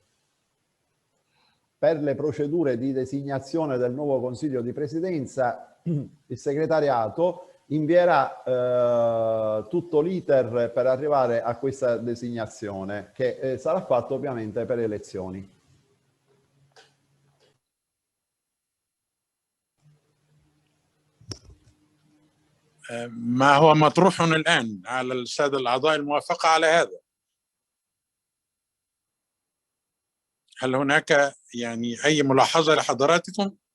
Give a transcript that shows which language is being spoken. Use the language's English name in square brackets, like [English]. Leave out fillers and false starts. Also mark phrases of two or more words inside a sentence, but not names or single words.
[Italian] Per le procedure di designazione del nuovo Consiglio di Presidenza, il segretariato invierà tutto l'iter per arrivare a questa designazione, che sarà fatto ovviamente per elezioni. [Arabic] ما هو مطروح الآن على السادة الأعضاء الموافقة على هذا؟ هل هناك يعني أي ملاحظة لحضراتكم؟